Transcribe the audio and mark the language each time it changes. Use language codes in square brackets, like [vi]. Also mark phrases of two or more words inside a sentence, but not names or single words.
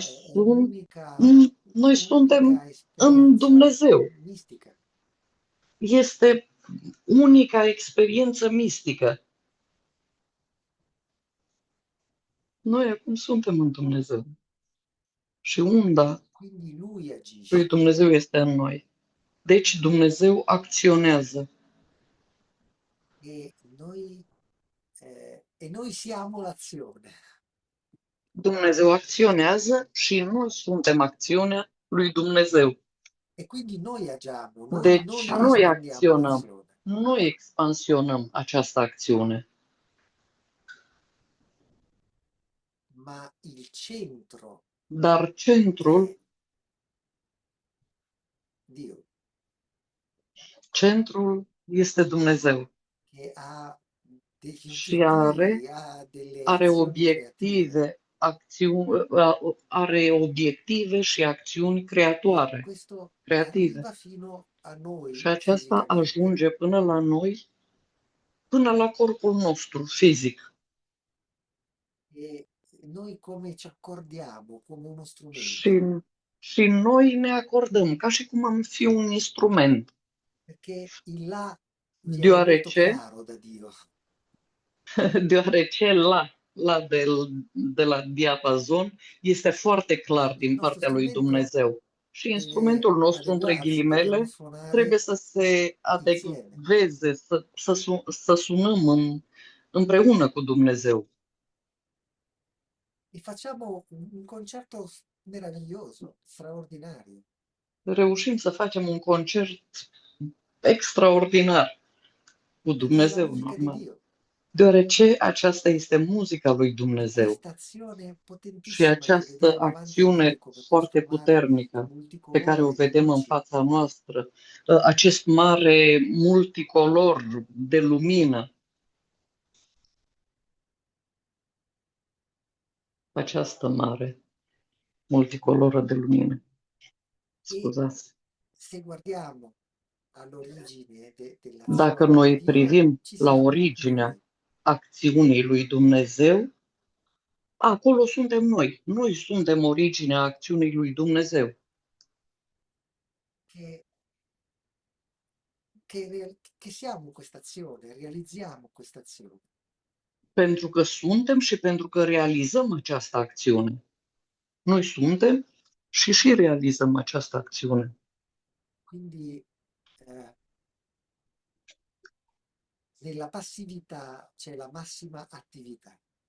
[it] Dio, è [ro] noi suntem [it] un'unica [ro] în [it] esperienza [ro] Dumnezeu. [it] mistica. [ro] Este unica experiență mistică. Noi acum suntem în Dumnezeu. Și unda [it] Quindi Lui [ro] lui [it] agisce [ro] Dumnezeu este în noi. Deci Dumnezeu acționează. [it] e noi siamo l'azione. [ro] Dumnezeu acționează și noi suntem acțiunea lui Dumnezeu. [it] E quindi noi agiamo, [ro] Deci noi [it] noi espandiamo [ro] acționăm, [it] l'azione, [ro] noi expansionăm această acțiune. [it] ma il centro [ro] Dar centrul, [it] è Dio, [ro] centrul este Dumnezeu [it] che ha degli [ro] și [it] obiettivi, ha delle [ro] are [it] azioni creative. [ro] are obiective și acțiuni [it] E [ro] creatoare, [it] questo [ro] creative. [it] arriva fino a [ro] Și [it] noi [ro] aceasta [it] fisicamente. [ro] ajunge până la noi, până la corpul nostru fizic. [it] E noi come ci accordiamo come uno [ro] Și, [it] strumento, [ro] și noi ne acordăm ca și cum am fi un instrument, [it] perché il là viene molto [ro] deoarece, [it] chiaro da Dio. [ro] deoarece de la diapazon este foarte clar [it] Il [ro] din [it] nostro [ro] partea lui [it] strumento [ro] Dumnezeu. Și [it] deve [ro] instrumentul nostru, între [it] adeguarsi, dobbiamo [ro] ghilimele, [it] suonare [ro] trebuie să se [it] insieme [ro] adecveze, să sunăm împreună cu Dumnezeu. [it] e facciamo un concerto meraviglioso, straordinario. [ro] Reușim să facem un concert extraordinar cu [it] Perché è la [ro] Dumnezeu, [it] musica di [ro] normal. [it] Dio, [ro] Deoarece aceasta este muzica lui [it] è [ro] Dumnezeu. [it] questa azione [ro] Și [it] potentissima che [ro] această [it] vediamo davanti a noi, [ro] acțiune [it] come [ro] foarte [it] questo mare [ro] puternică pe care o [it] multicolore di [ro] vedem în [it] luci, [ro] fața noastră, acest mare multicolor de lumină, această mare multicoloră de lumină. [it] e [ro] Scuzați. [it] se guardiamo all'origine [ro] Dacă [it] dell'azione [ro] noi [it] divina, [ro] privim [it] ci [ro] la [it] siamo [ro] originea [it] noi. [ro] acțiunii lui Dumnezeu, acolo suntem noi. Noi suntem originea acțiunii lui Dumnezeu. [it] Che che siamo questa azione, realizziamo questa azione. [ro] Pentru că suntem și pentru că realizăm această acțiune. Noi suntem și realizăm această acțiune. [it] Quindi nella passività c'è la massima attività.